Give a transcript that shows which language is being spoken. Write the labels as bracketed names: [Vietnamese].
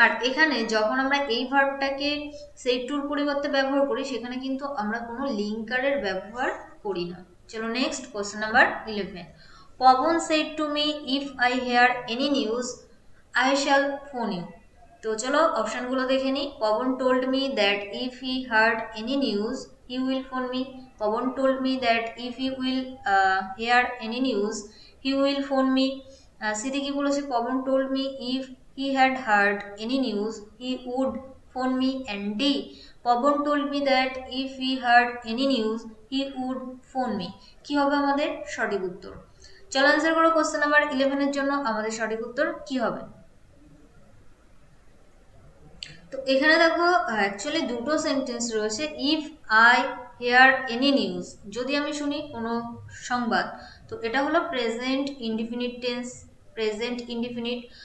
[Bangla] আর এখানে যখন আমরা এই ভার্বটাকে সেড টুর পরিবর্তে ব্যবহার করি, সেখানে কিন্তু আমরা কোনো লিঙ্কারের ব্যবহার করি না। চলো next question number 11। [English] Pawan said to me, if I hear any news, I shall phone you. [Bangla] তো চলো অপশনগুলো দেখে নিই। [English] Pawan told me that if he heard any news, he will phone me. Pawan told me that if he will hear any news, he will phone me. [Bangla] সিদ্ধি কি বলেছে? [English] Pawan told me if he had heard any news, he would phone me. And D, Pawan told me that if he heard any news, he would phone me. [Bangla] কি হবে আমাদের সঠিক উত্তর? চলো answer করো। কোশ্চেন নাম্বার 11 এর জন্য আমাদের সঠিক উত্তর কি হবে? তো এখানে দেখো অ্যাকচুয়ালি দুটো সেন্টেন্স রয়েছে। [English] if I hear any news, [Bangla] যদি আমি শুনি কোনো সংবাদ, তো এটা হলো present indefinite tense, present indefinite.